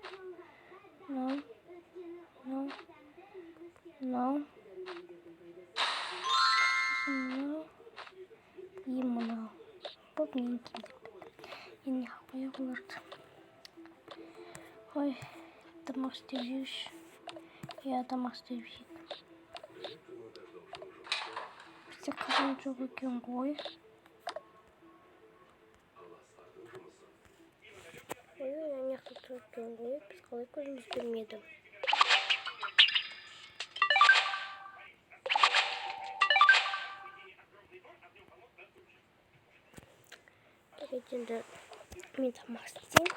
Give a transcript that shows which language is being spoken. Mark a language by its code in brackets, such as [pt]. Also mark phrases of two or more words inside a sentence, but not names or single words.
[kk] Мынау. И мынау. Бұл менікі. Енді қоя оларды. Ой, [ru] домашний вещь. Я домашний вещь. [kk] Бізде қазан жоқ екен ғой. Ой, аяқты жоқ екен ғой. Біз қалай көзіміз көрмеді. Енді мен тамақ істеймін.